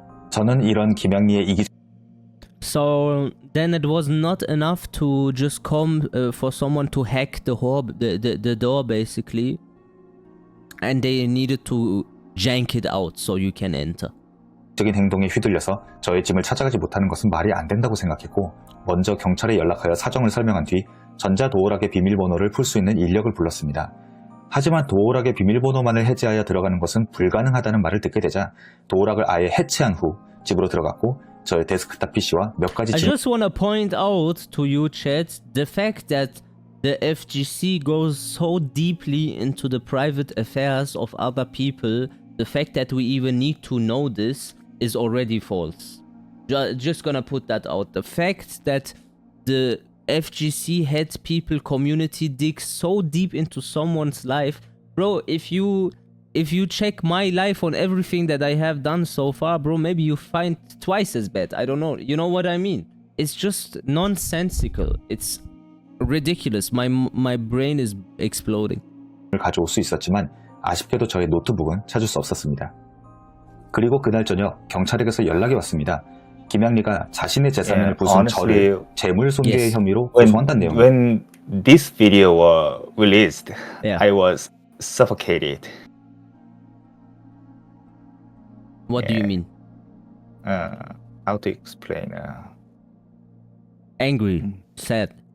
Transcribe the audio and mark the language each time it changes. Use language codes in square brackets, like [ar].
[ko] 저는 이런 김양리의 [en] So then it was not enough to just come for someone to hack the door basically, and they needed to jank it out so you can enter. [ko] 적인 행동에 휘둘려서 저의 짐을 찾아가지 못하는 것은 말이 안 된다고 생각했고 먼저 경찰에 연락하여 사정을 설명한 뒤 전자도어락의 비밀번호를 풀 수 있는 인력을 불렀습니다. 하지만 도어락의 비밀번호만을 해제하여 들어가는 것은 불가능하다는 말을 듣게 되자 도어락을 아예 해체한 후 집으로 들어갔고 저의 데스크탑 PC와 몇 가지 [en] I just want to point out to you, chat, the fact that the FGC goes so deeply into the private affairs of other people, the fact that we even need to know this is already false. Just gonna put that out. The fact that the FGC had people community dig so deep into someone's life, bro, if you check my life on everything that I have done so far, bro, maybe you find twice as bad. I don't know. You know what I mean? It's just nonsensical. It's ridiculous. My brain is exploding. [ko] 가져올 수 있었지만 아쉽게도 저의 노트북은 찾을 수 없었습니다. 그리고 그날 저녁 경찰에게서 연락이 왔습니다. 김양리가 자신의 재산을 부순 저를 재물 손괴의 혐의로 고소한다는 내용. [en] When this video was released, Yeah. I was suffocated. What do you mean? How to explain? Angry, sad.